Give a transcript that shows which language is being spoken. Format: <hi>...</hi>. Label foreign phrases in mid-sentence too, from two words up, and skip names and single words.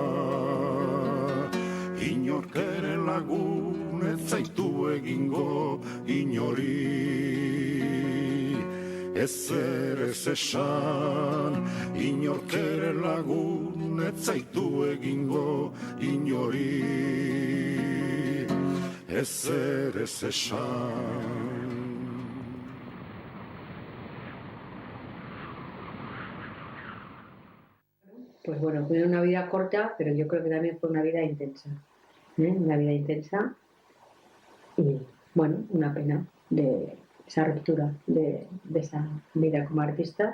<eu>Inork ere lagun ez zaitu egingo inori. Ezer ez esan, inork ere lagun ez zaitu egingo inori. Ezer ez esan.</eu> <es>Pues bueno, fue una vida corta, pero yo creo que también fue una vida intensa. Una vida intensa y, bueno, una pena de esa ruptura de esa vida como artista.</es>